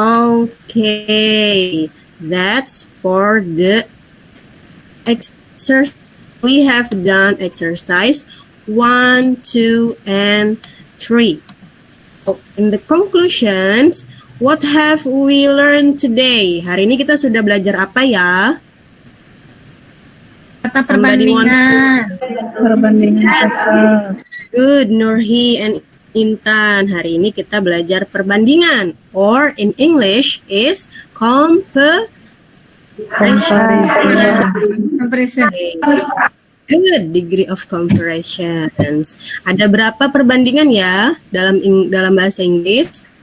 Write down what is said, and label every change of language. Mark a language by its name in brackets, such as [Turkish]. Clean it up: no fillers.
[English] Okay, that's for the exercise. We have done exercise 1, 2, and 3. So, in the conclusions, what have we learned today? [Indonesian] Hari ini kita sudah belajar apa ya? Kata [English] Somebody want [Indonesian] perbandingan. [English] Good, Nurhi and Intan. [Indonesian] Hari ini kita belajar perbandingan, [English] or in English is comparison. Good degree of comparisons. [Indonesian] Ada berapa perbandingan ya dalam bahasa Inggris?